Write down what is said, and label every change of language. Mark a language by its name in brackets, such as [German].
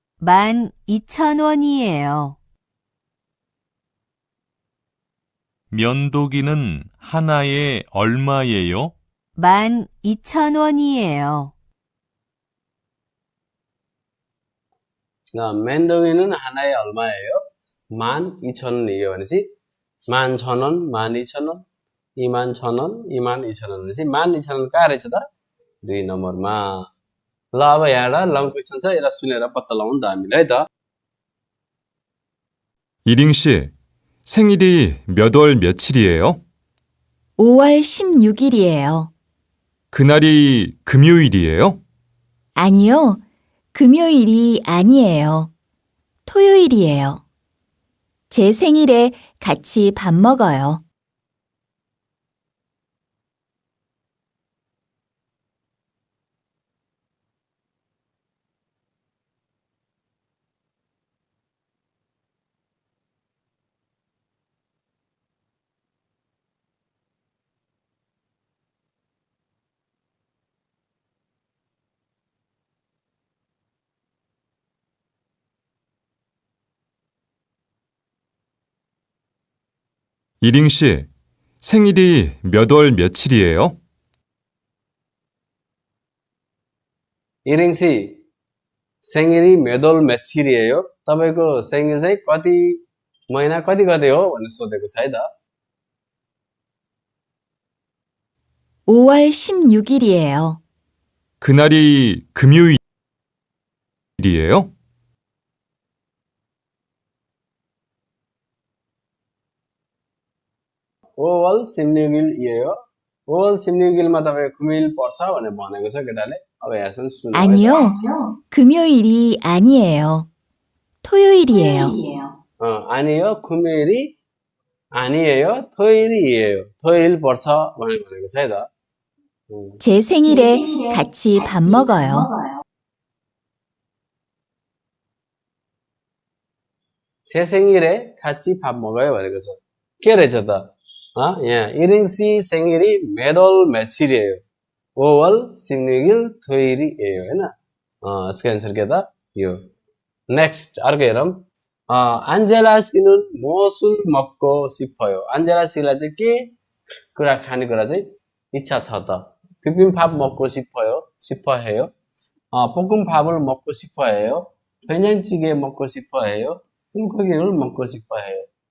[Korean] 12,000원이에요. 면도기는 하나에 얼마예요? 12,000원이에요. 맨도기는 하나에 얼마예요? 12,000원이에요 [Nepali] भनेपछि 11,000원, 12,000원, 21,000원, 22,000원 भनेपछि 12,000원 कहाँ रहेछ त 2 नम्बरमा ल अब यहाँ लङ क्वेशन छ यसलाई सुनेर पत्ता लगाउनु त हामीले है त [Korean] 이링 씨, 생일이 몇 월 며칠이에요? 5월 16일이에요. 그날이 금요일이에요? 아니요, 금요일이 아니에요. 토요일이에요. 제 생일에 같이 밥 먹어요. 이링 씨, 생일이 몇 월 며칠이에요? इरिङसी 생일이 몇월 며칠이에요? [Nepali] तपाईको 생일 चाहिँ कति महिना कति गते हो भनेर सोधेको छ है त [Korean] 5월 16일이에요. 그날이 금요일이에요? 5월 16일이에요. [Nepali] 5월 16일मा तपाईको कुमिल पर्छ भनेर भनेको छ केटाले अब यहाँसम्म सुन्नु [Korean] 아니요, 금요일이 아니에요. 토요일이에요. 아니요, 금요일이 아니에요. 토요일이에요. [Nepali] 토요일 पर्छ भनेको छ है त [Korean] 제 생일에 같이 밥 먹어요. 제 생일에 같이 밥 먹어요 [Nepali] भनेको छ के रहेछ त यहाँ [Korean] 이링씨 생일이 몇 월 며칠이에요? 5월 16일 토요일이에요 [Nepali] हैन यसको आन्सर के त यो नेक्स्ट अर्को हेरौं [Korean] 안젤라 씨는 무엇을 먹고 싶어요? [Nepali] 안젤라 씨लाई चाहिँ के कुरा खाने कुरा चाहिँ इच्छा छ त [Korean] 비빔밥 먹고 싶어요? 싶어해요? 볶음밥을 먹고 싶어해요? 된장찌개 먹고 싶어해요? 콩고기를 먹고 싶어해요?